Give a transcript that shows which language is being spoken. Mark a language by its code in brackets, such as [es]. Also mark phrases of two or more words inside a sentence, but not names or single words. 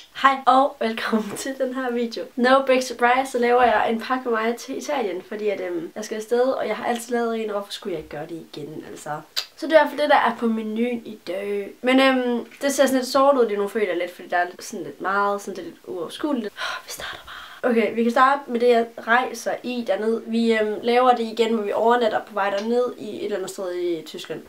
[da] Hej og velkommen til den her video. [en] No big surprise, [da] så laver jeg en pakke med mig til Italien, fordi at, jeg skal afsted, og jeg har altid lavet en, og hvorfor skulle jeg ikke gøre det igen, altså. Så det er i hvert fald det, der er på menuen i dag. Men det ser sådan lidt sort ud lige nu, føler jeg lidt, fordi der er sådan lidt meget, sådan lidt uoverskueligt. Vi starter bare. Okay, vi kan starte med det, jeg rejser i dernede. Vi laver det igen, hvor vi overnatter på vej derned i et eller andet sted i Tyskland.